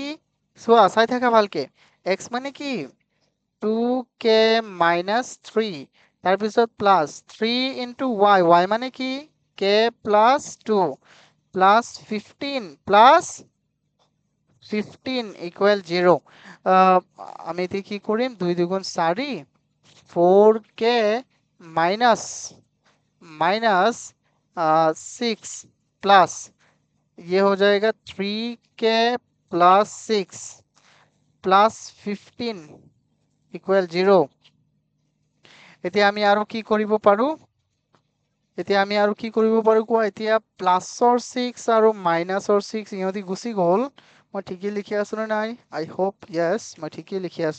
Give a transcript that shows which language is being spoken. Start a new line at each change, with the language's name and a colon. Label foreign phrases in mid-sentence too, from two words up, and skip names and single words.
Assamese: চোৱা, চাই থাকা ভালকে। x মানে কি? 2k মাইনাছ 3, তাৰপিছত প্লাছ 3 ইনটু y, y মানে কি? k প্লাছ 2 প্লাছ 15 ইকুৱেল 0। আমি এতিয়া কি কৰিম? 2 দুগুণ 4, 4k মাইনাছ
Hindi: माइनस 6 प्लस, ये हो जाएगा 3k प्लस 6 प्लस 15
Assamese: ইকুৱেল 0। এতিয়া আমি আৰু কি কৰিব পাৰো? এতিয়া আমি আৰু কি কৰিব পাৰো কোৱা? এতিয়া প্লাছৰ 6 আৰু মাইনাছৰ 6 ইহঁতি গুচি গ'ল। মই ঠিকেই লিখি আছো নে নাই?
English: I hope yes,
Assamese: মই ঠিকেই লিখি আছো।